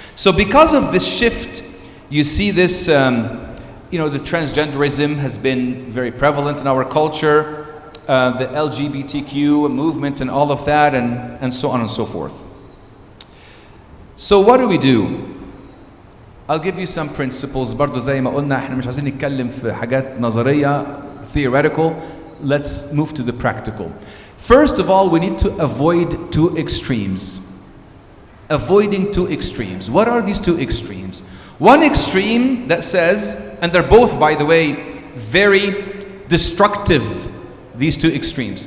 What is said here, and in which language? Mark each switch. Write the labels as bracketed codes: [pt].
[en] So because of this shift, you see this, the transgenderism has been very prevalent in our culture, the LGBTQ movement and all of that, and so on and so forth. So what do we do? I'll give you some principles. [ar] برضو زي ما قلنا احنا مش عايزين نتكلم في حاجات نظرية, theoretical. [en] Let's move to the practical. First of all, we need to avoid two extremes. avoiding two extremes. What are these two extremes? One extreme that says, and they're both, by the way, very destructive, these two extremes.